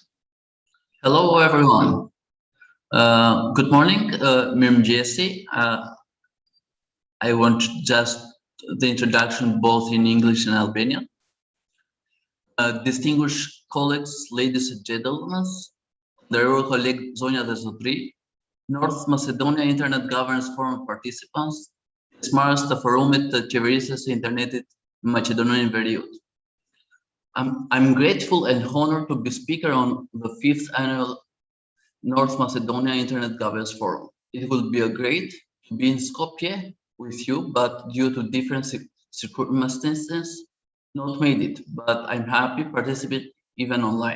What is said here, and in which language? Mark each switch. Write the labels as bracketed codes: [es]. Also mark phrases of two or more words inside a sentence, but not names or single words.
[en] Hello, everyone. Good morning, Mirëmëngjesi. I want just the introduction both in English and Albanian. Distinguished colleagues, ladies and gentlemen, [sq] nderuar kolegë, zonja dhe zotëri, [en] North Macedonia Internet Governance Forum participants, [sq] pjesëmarrës të forumit të qeverisjes së internetit në Maqedoninë Veriut. [en] I'm grateful and honored to be speaker on the 5th annual North Macedonia Internet Governance Forum. It will be a great to be in Skopje with you, but due to different circumstances, not made it, but I'm happy to participate even online.